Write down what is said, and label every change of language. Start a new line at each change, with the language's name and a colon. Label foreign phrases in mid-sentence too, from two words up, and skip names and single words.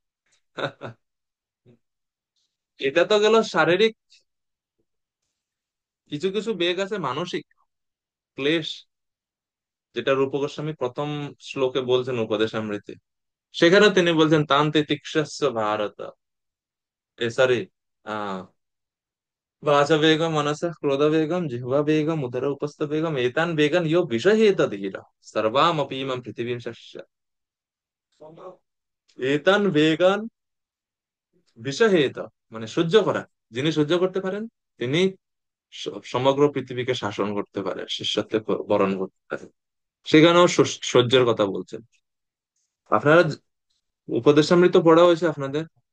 Bangla: এটা তো গেল শারীরিক। কিছু কিছু বেগ আছে মানসিক ক্লেশ, যেটা রূপ গোস্বামী প্রথম শ্লোকে বলছেন উপদেশামৃতে। সেখানে তিনি বলছেন
Sanskrit: তান্তে তিক্ষ্ণস্য ভারত, সরি, আহ वाच वेगम मनस क्रोध वेगम जिह्वा वेगम उदर उपस्थ वेगम एतान वेगन यो विषहेत धीर सर्वामपीमं पृथिवीं शस्य एतान वेगन বিষহেত,
Bangla: মানে সহ্য করা। যিনি সহ্য করতে পারেন তিনি সমগ্র পৃথিবীকে শাসন করতে পারেন, শিষ্যত্বে বরণ করতে পারেন। সেখানেও সহ্যের কথা বলছেন। আপনারা উপদেশামৃত পড়া হয়েছে আপনাদের?